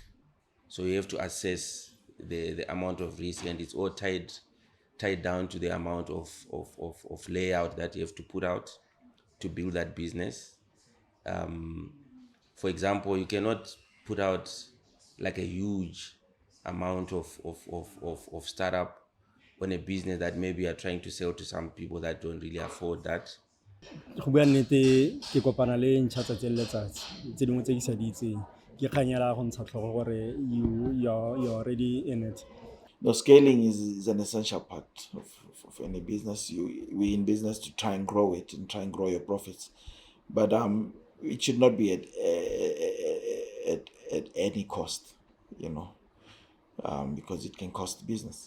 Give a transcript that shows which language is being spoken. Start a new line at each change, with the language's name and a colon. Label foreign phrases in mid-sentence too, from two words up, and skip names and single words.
English: So you have to assess the amount of risk, and it's all tied down to the amount of layout that you have to put out to build that business. For example, you cannot put out like a huge amount of startup on a business that maybe you are trying to sell to some people that don't really afford that.
Tswana: Go bua nnete ke kopana le ntšha tsatsi le letsatsi tse dingwe tse ke sa di itseng ke kganyela go ntsha tlhogo gore
English: you're already in it. No, scaling is an essential part of any business. We're in business to try and grow it and try and grow your profits, but it should not be at any cost, because it can cost business.